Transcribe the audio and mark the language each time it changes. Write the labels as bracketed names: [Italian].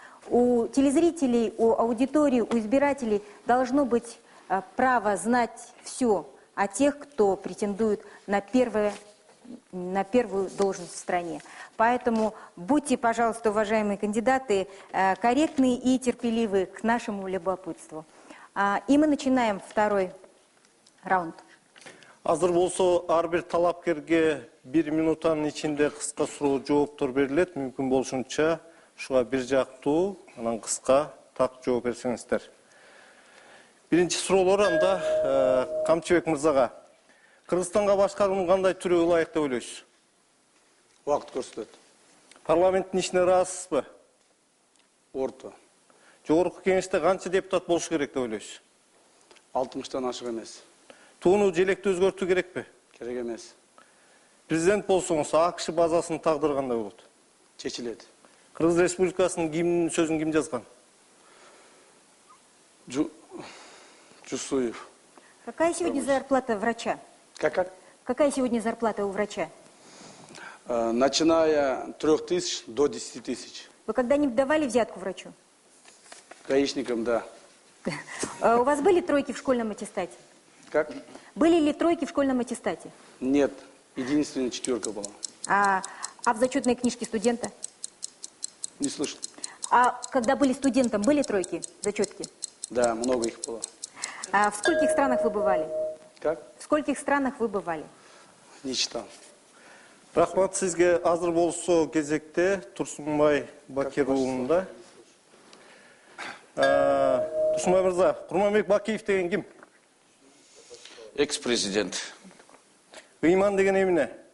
[Russian] У телезрителей, у аудитории, у избирателей должно быть право знать все о тех, кто претендует на первую должность в стране. Поэтому будьте, пожалуйста, уважаемые кандидаты, корректны и терпеливы к нашему любопытству. И мы начинаем второй раунд. [Kyrgyz] Азыр болсо ар бир талапкерге 1 минуттан ичинде кыска суроо жооптор берилет. Мүмкүн болушунча ушуга бир жактуу, анан кыска так жооп берсеңиздер. Биринчи суроолор анда Камчыбек мырзага. Кыргызстанга башкаруунун кандай түрү ылайык деп ойлойсуз? Убакыт көрсөтөт. Парламенттин ишине ыраазысызбы? Орто. Жогорку кеңеште канча депутат болуш керек деп ойлойсуз? 60-тан ашык эмес. Тууну желекти өзгөртүү керекпи? Керек эмес. Президент болсоңуз АКШ базасынын тагдыры кандай болот? Чечилет. Кыргыз Республикасынын гимнинин сөзүн ким жазган? Жусуев. [Russian] Какая сегодня зарплата врача? Как? Какая сегодня зарплата у врача? Начиная 3000 до 10 тысяч. Вы когда-нибудь давали взятку врачу? Гаишникам, да. У вас были тройки в школьном аттестате? Как? Были ли тройки в школьном аттестате? Нет. Единственная 4 была. А в зачетной книжке студента? Не слышал. А когда были студентом, были тройки, зачетки? Да, много их было. А в скольких странах вы бывали? Как? В скольких странах вы бывали? Не читал. [Kyrgyz] Рахмат сизге. Азыр болсо кезекте Турсунбай Бакир уулунда. Турсунбай мырза, Курманбек Бакиев деген ким? Экс-президент. Ыйман деген эмне?